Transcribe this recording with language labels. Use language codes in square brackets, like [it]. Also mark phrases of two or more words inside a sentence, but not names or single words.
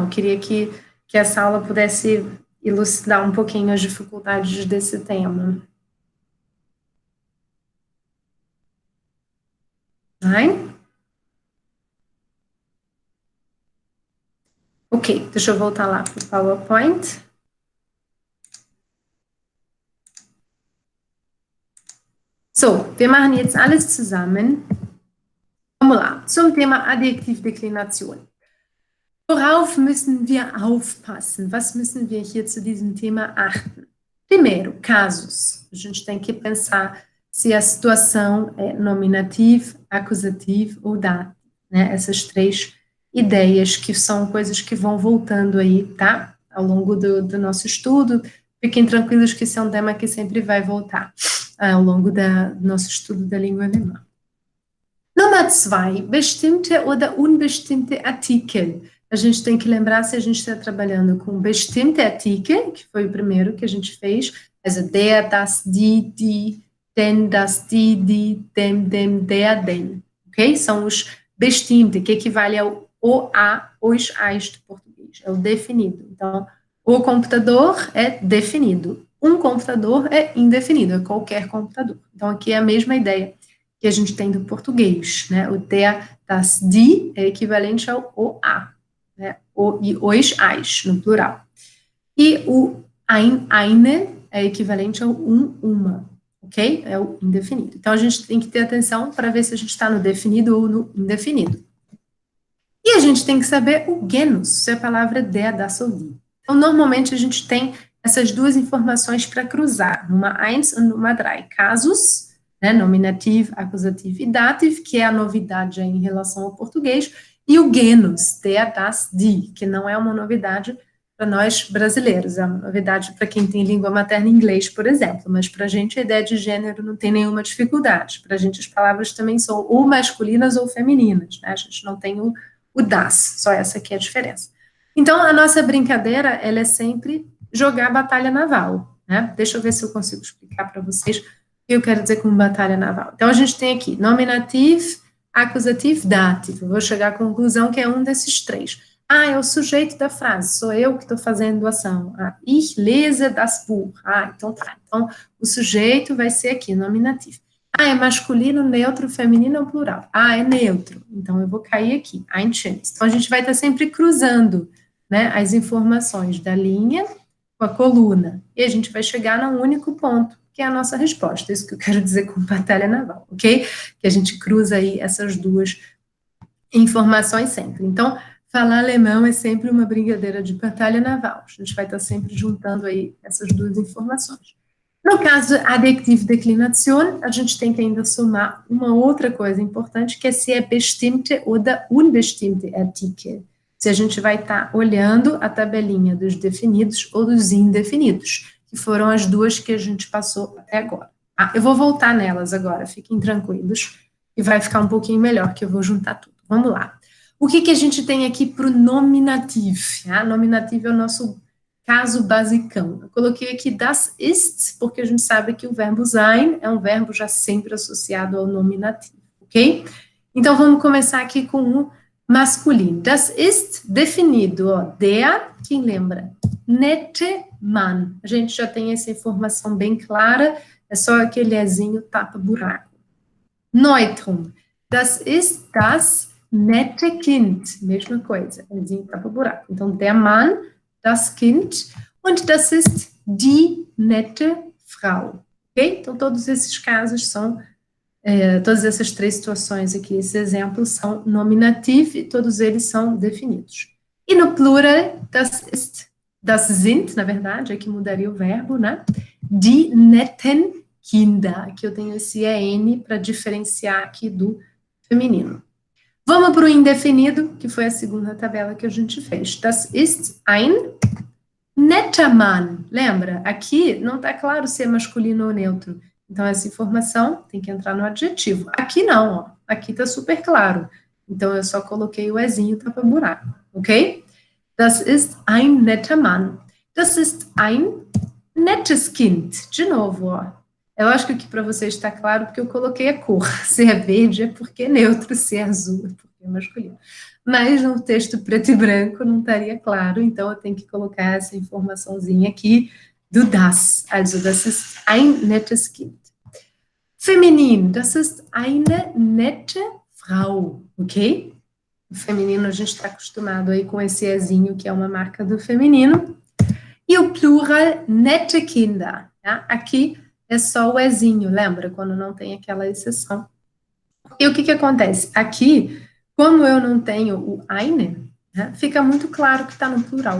[pt] Eu queria que essa aula pudesse elucidar um pouquinho as dificuldades desse tema. [de] Nein? [pt] Ok, deixa eu voltar lá para o PowerPoint. [de] So, wir machen jetzt alles zusammen. [pt] Vamos lá, [de] zum Thema Adjektivdeklination. Worauf müssen wir aufpassen? Was müssen wir hier zu diesem Thema achten? [pt] Primeiro, casos. A gente tem que pensar se a situação é nominativo, acusativo ou dativo, né? Essas três ideias que são coisas que vão voltando aí, tá? Ao longo do nosso estudo. Fiquem tranquilos que esse é um tema que sempre vai voltar ao longo do nosso estudo da língua alemã. [de] Nummer 2, bestimmte oder unbestimmte Artikel. [pt] A gente tem que lembrar se a gente está trabalhando com [de] bestimmte Artikel, [pt] que foi o primeiro que a gente fez, [de] also der, das, die, den, das, die, dem, der, den. [pt] Ok? São os bestimmte, que equivale ao o, a, os, as do português. É o definido. Então, o computador é definido. Um computador é indefinido, é qualquer computador. Então, aqui é a mesma ideia que a gente tem do português, né? O [de] der, das, die [pt] é equivalente ao o, a, né? O e os, as, no plural. E o [de] ein, eine [pt] é equivalente ao uma, ok? É o indefinido. Então, a gente tem que ter atenção para ver se a gente está no definido ou no indefinido. E a gente tem que saber o genus, se a palavra [de] der, das [pt] ou die. Então, normalmente, a gente tem essas duas informações para cruzar, numa eins e numa drei. Casos, né, nominativo, acusativo e dativo, que é a novidade em relação ao português, e o genus, [de] der, das, die, [pt] que não é uma novidade para nós brasileiros, é uma novidade para quem tem língua materna em inglês, por exemplo, mas para a gente a ideia de gênero não tem nenhuma dificuldade, para a gente as palavras também são ou masculinas ou femininas, né? A gente não tem o das, só essa aqui é a diferença. Então, a nossa brincadeira, ela é sempre jogar batalha naval, né? Deixa eu ver se eu consigo explicar para vocês o que eu quero dizer com batalha naval. Então, a gente tem aqui nominativo, acusativo, dativo. Eu vou chegar à conclusão que é um desses três. Ah, é o sujeito da frase, sou eu que estou fazendo a ação. [de] Ah, ich lese das Buch. [pt] Ah, então tá. Então, o sujeito vai ser aqui, nominativo. Ah, é masculino, neutro, feminino ou plural? Ah, é neutro. Então, eu vou cair aqui, [de] ein schönes. [pt] Então, a gente vai estar sempre cruzando, né, as informações da linha com a coluna. E a gente vai chegar num único ponto, que é a nossa resposta. Isso que eu quero dizer com batalha naval, ok? Que a gente cruza aí essas duas informações sempre. Então, falar alemão é sempre uma brincadeira de batalha naval. A gente vai estar sempre juntando aí essas duas informações. No caso adjetivo declinação, a gente tem que ainda somar uma outra coisa importante, que é se é bestimmte ou [de] unbestimmte Artikel. [pt] Se a gente vai estar olhando a tabelinha dos definidos ou dos indefinidos, que foram as duas que a gente passou até agora. Ah, eu vou voltar nelas agora, fiquem tranquilos, e vai ficar um pouquinho melhor, que eu vou juntar tudo. Vamos lá. O que a gente tem aqui para o nominativo? Ah, nominativo é o nosso caso basicão. Eu coloquei aqui [de] das ist, [pt] porque a gente sabe que o verbo sein é um verbo já sempre associado ao nominativo, ok? Então, vamos começar aqui com o masculino. [de] Das ist [pt] definido, ó, der, quem lembra? [de] Nette Mann. [pt] A gente já tem essa informação bem clara, é só aquele ezinho tapa-buraco. [de] Neutrum. Das ist das nette Kind. [pt] Mesma coisa, ezinho tapa-buraco. Então, [de] der Mann, das Kind, und das ist die nette Frau. [pt] Ok? Então, todos esses casos são, todas essas três situações aqui, esses exemplos são nominativo e todos eles são definidos. E no plural, [de] das ist, das sind, [pt] na verdade, aqui mudaria o verbo, né? [de] Die netten Kinder. [pt] Aqui eu tenho esse EN para diferenciar aqui do feminino. Vamos para o indefinido, que foi a segunda tabela que a gente fez. [de] Das ist ein netter Mann. [pt] Lembra? Aqui não está claro se é masculino ou neutro. Então, essa informação tem que entrar no adjetivo. Aqui não, ó. Aqui está super claro. Então, eu só coloquei o ezinho tapa-buraco, ok? [de] Das ist ein netter Mann. Das ist ein nettes Kind. [pt] De novo, ó. Eu acho que aqui para vocês está claro porque eu coloquei a cor. Se é verde é porque é neutro, se é azul é porque é masculino. Mas no texto preto e branco não estaria claro, então eu tenho que colocar essa informaçãozinha aqui do das. [de] Also, das ist ein nettes Kind. Feminino, das ist eine nette Frau, [pt] ok? O feminino a gente está acostumado aí com esse ezinho, que é uma marca do feminino. E o plural, [de] nette Kinder. [pt] Tá? Aqui é só o ezinho, lembra? Quando não tem aquela exceção. E o que acontece? Aqui, como eu não tenho o eine, né, fica muito claro que está no plural.